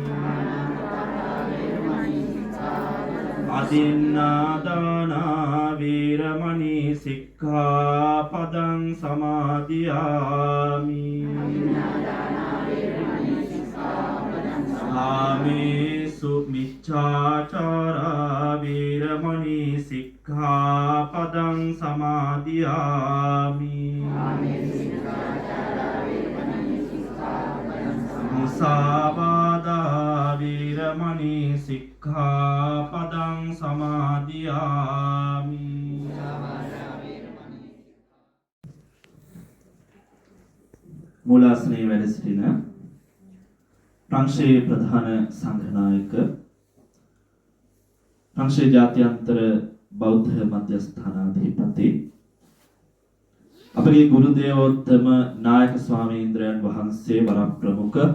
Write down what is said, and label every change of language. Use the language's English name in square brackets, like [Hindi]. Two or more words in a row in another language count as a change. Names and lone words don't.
[Pali] අදින්නාදානා වීරමණී සික්ඛාපදං සමාදියාමි ආමේසු මිච්ඡාචාරා වීරමණී සික්ඛාපදං සමාදියාමි මුසාවාදා වීරමණී සික්ඛාපදං සමාදියාමි [Sinhala] මූලාසනයේ වැඩ සිටින ප්‍රංශයේ ප්‍රධාන සංඝනායක ප්‍රංශයේ ජාත්‍යන්තර බෞද්ධ මධ්‍යස්ථානාධිපති අපගේ ගුරු දේවෝත්තම නායක ස්වාමීන්ද්‍රයන් වහන්සේ වරප්‍රමුඛ